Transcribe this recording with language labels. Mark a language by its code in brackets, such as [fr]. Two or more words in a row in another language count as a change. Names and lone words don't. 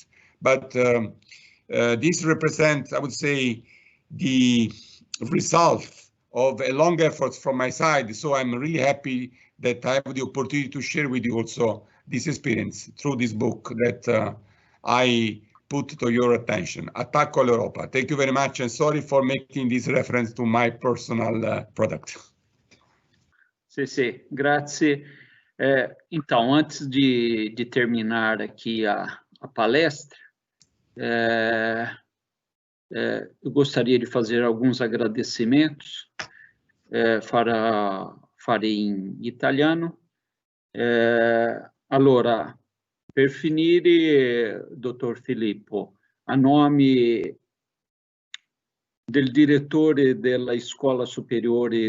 [en] But this represents, I would say, the result of a long effort from my side. So I'm really happy that I have the opportunity to share with you also this experience through this book that I put to your attention, Attacco all'Europa. Thank you very much, and sorry for making this reference to my personal product. [it] Sì, grazie. [pt] Então, antes de terminar aqui a palestra, eu gostaria de fazer alguns agradecimentos, farei em italiano. [it] Allora, per finire, dottor Filippo, a nome del direttore della Scuola Superiore